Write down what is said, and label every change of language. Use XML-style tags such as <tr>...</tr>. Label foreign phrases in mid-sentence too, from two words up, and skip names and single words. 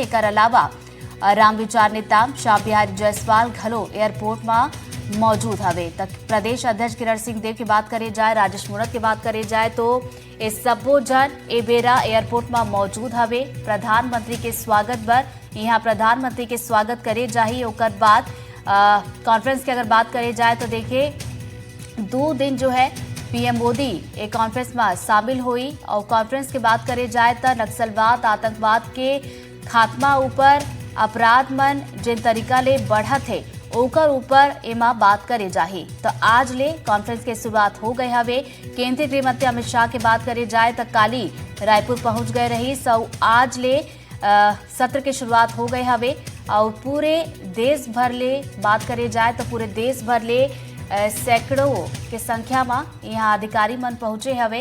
<hne>एकर अलावा रामविचार नेताम श्याम बिहारी जायसवाल घलो एयरपोर्ट में मौजूद हवे। तक प्रदेश अध्यक्ष किरण सिंह देव की बात करे जाए, राजेश मूणत की बात करे जाए तो ये सबो जन ए बेरा एयरपोर्ट में मौजूद हवे। प्रधानमंत्री के स्वागत बर यहाँ प्रधानमंत्री के स्वागत करे जाही। ओकर बाद कॉन्फ्रेंस की अगर बात करे जाए तो देखिए 2 दिन जो है पीएम मोदी एक कॉन्फ्रेंस में शामिल हुई और कॉन्फ्रेंस की बात करे जाए तो नक्सलवाद आतंकवाद के खात्मा ऊपर अपराध मन जिन तरीका ले बढ़त है ओकर ऊपर एमा बात करे जाही। तो आज ले कॉन्फ्रेंस के शुरुआत हो गए हवे। केंद्रीय गृह मंत्री अमित शाह की बात करे जाए तो काली रायपुर पहुंच गए रही। आज ले सत्र की शुरुआत हो गए हवे और पूरे देश भर ले बात करे जाए तो पूरे देश भर ले सैकड़ों के संख्या में यहाँ अधिकारी मन पहुंचे हवे।</hne>